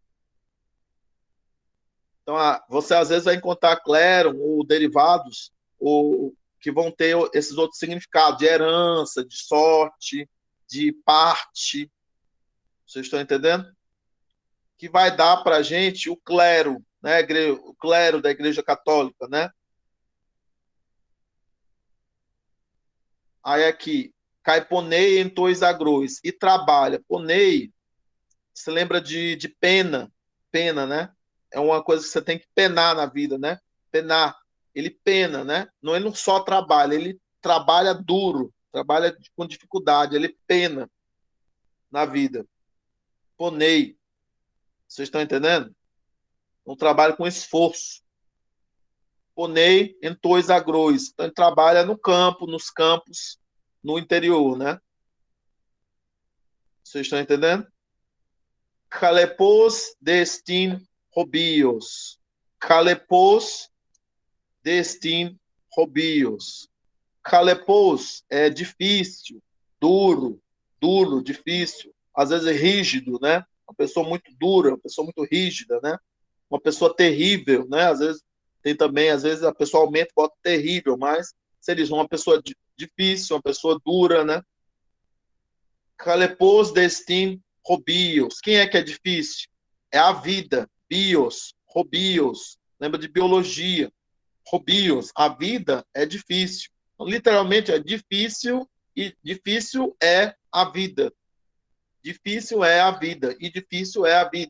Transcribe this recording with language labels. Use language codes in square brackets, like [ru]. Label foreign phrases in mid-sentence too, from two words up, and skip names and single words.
[pt] Então, você às vezes vai encontrar clero ou derivados ou que vão ter esses outros significados de herança, de sorte, de parte. Vocês estão entendendo? Que vai dar para a gente o clero, né? O clero da Igreja Católica, né? Aí aqui, [el] καὶ πονεῖ ἐν τοῖς ἀγροῖς [pt] e trabalha. Ponei, você lembra de pena, né? É uma coisa que você tem que penar na vida, né? Penar. Ele pena, né? Ele não só trabalha, ele trabalha duro, trabalha com dificuldade, ele pena na vida. Ponei. Vocês estão entendendo? Um trabalho com esforço. [el] πονεῖ ἐν τοῖς ἀγροῖς. [pt] Então ele trabalha no campo, nos campos, no interior, né? Vocês estão entendendo? [el] χαλεπὸς δ' ἐστὶν ὁ βίος. χαλεπὸς δ' ἐστὶν ὁ βίος. [pt] Calepos é difícil, duro, difícil, às vezes é rígido, né? Uma pessoa muito dura, uma pessoa muito rígida, né? Uma pessoa terrível, né? Às vezes tem também, às vezes a pessoa aumenta e bota terrível, mas se eles vão uma pessoa difícil, uma pessoa dura, né? [el] χαλεπὸς δ' ἐστὶν ὁ βίος. [pt] Quem é que é difícil? É a vida. [el] βίος, ὁ βίος. [pt] Lembra de biologia. Robios. A vida é difícil. Então, literalmente é difícil e difícil é a vida. Difícil é a vida e difícil é a vida.